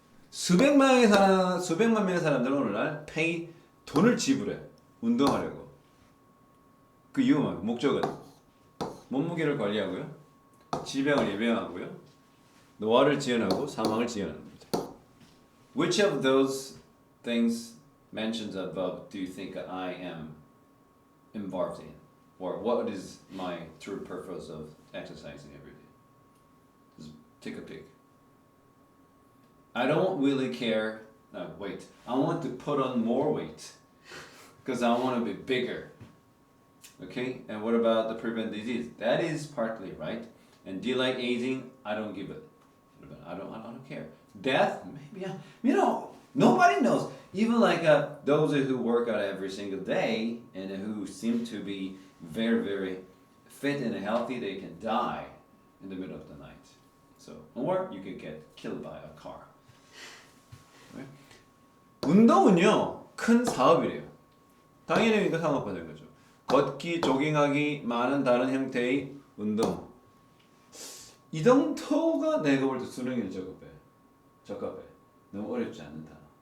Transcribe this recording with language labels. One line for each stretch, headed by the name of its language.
Korean: 수백만 명의 사람들은 오늘날 돈을 지불해. 운동하려고. 그 이유는 목적은 몸무게를 관리하고요. 질병을 예방하고요. 노화를 지연하고 사망을 지연하는 겁니다.
English: Which of those things mentioned above do you think I am involved in? Or what is my true purpose of exercising every day? Just take a pick. I don't really care. No, wait. I want to put on more weight because I want to be bigger. Okay? And what about the prevent disease? That is partly right. And delay aging, I don't give it. I don't care. Death, maybe. Nobody knows. Even like those who work out every single day and who seem to be very, very fit and healthy, they can die in the middle of the night. So, or you could get killed by a car. Right?
Korean: 운동은요, 큰 사업이래요. 당연히 이거 상업화된 거죠. 걷기, 조깅하기, 많은 다른 형태의 운동. 이 정도가 내가 볼 때 수능에 적합해. 너무 어렵지 않는 단어.